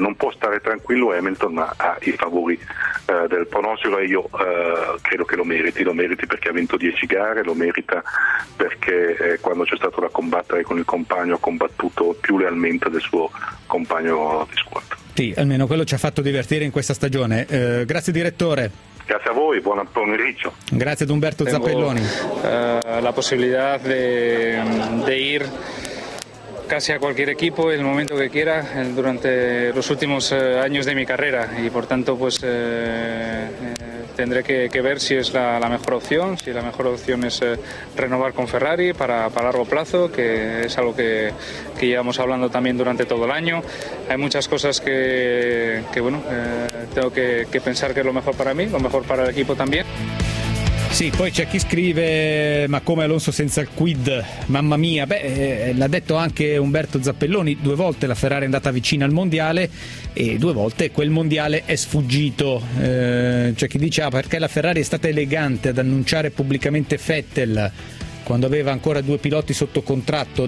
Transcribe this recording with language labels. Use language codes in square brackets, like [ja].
[it] Non può stare tranquillo Hamilton, ma ha i favori del pronostico e io credo che lo meriti perché ha vinto 10 gare, lo merita perché quando c'è stato da combattere con il compagno ha combattuto più lealmente del suo compagno di squadra. Sì, almeno quello ci ha fatto divertire in questa stagione. Grazie direttore. Grazie a voi, buon pomeriggio. Grazie ad Umberto Zappelloni. [es] La possibilità di ir casi a cualquier equipo el momento que quiera durante los últimos años de mi carrera y por tanto pues tendré que ver si es la mejor opción, si la mejor opción es renovar con Ferrari para largo plazo, que es algo que llevamos hablando también durante todo el año. Hay muchas cosas tengo que pensar que es lo mejor para mí, lo mejor para el equipo también. [it] Sì, poi c'è chi scrive, ma come Alonso senza il quid, mamma mia. Beh, l'ha detto anche Umberto Zappelloni, due volte la Ferrari è andata vicina al mondiale e due volte quel mondiale è sfuggito. C'è chi dice, perché la Ferrari è stata elegante ad annunciare pubblicamente Vettel quando aveva ancora due piloti sotto contratto?